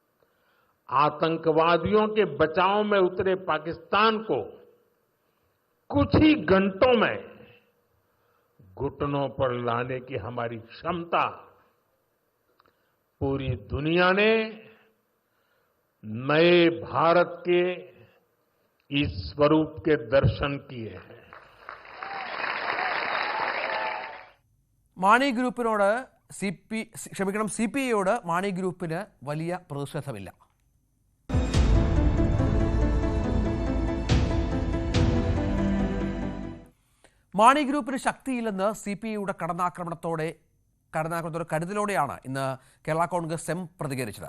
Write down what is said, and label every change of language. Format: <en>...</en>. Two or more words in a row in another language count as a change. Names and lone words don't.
<hi>आतंकवादियों के बचाव में उतरे पाकिस्तान को कुछ ही घंटों में घुटनों पर लाने की हमारी क्षमता पूरी दुनिया ने नए भारत के इस स्वरूप के दर्शन किए हैं.</hi> <ml>മാണി ഗ്രൂപ്പിനോട് സി പി ഐയോട് മാണി ഗ്രൂപ്പിന് വലിയ പ്രതിഷേധമില്ല. മാണി ഗ്രൂപ്പിന് ശക്തിയില്ലെന്ന് സി പി ഐയുടെ കടന്നാക്രമണത്തോടെ കരുതലോടെയാണ് ഇന്ന് കേരള കോൺഗ്രസ് എം പ്രതികരിച്ചത്.</ml>